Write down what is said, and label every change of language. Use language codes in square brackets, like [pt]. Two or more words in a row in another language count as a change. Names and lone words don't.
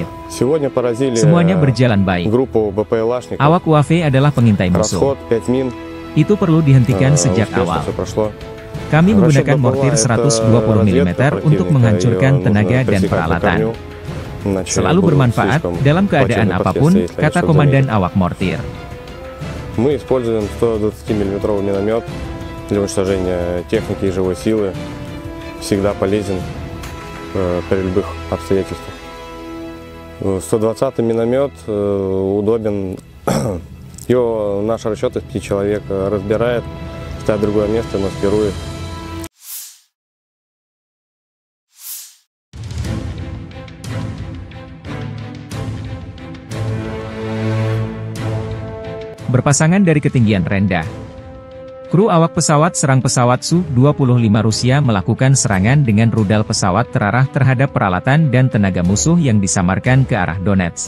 [id] Semuanya berjalan baik. Awak UAV adalah pengintai musuh. Itu perlu dihentikan sejak awal. Kami menggunakan mortir 120 mm untuk menghancurkan tenaga dan peralatan. Selalu bermanfaat dalam keadaan apapun, kata Komandan awak mortir. [ru] Мы используем 120-мм миномет для уничтожения техники и живой силы. Всегда полезен при любых обстоятельствах. 120-й миномет удобен. Его наш расчет из 5 человек разбирает, ставит в другое место, маскирует. [id] Berpasangan dari ketinggian rendah. Kru awak pesawat serang pesawat Su-25 Rusia melakukan serangan dengan rudal pesawat terarah terhadap peralatan dan tenaga musuh yang disamarkan ke arah Donetsk.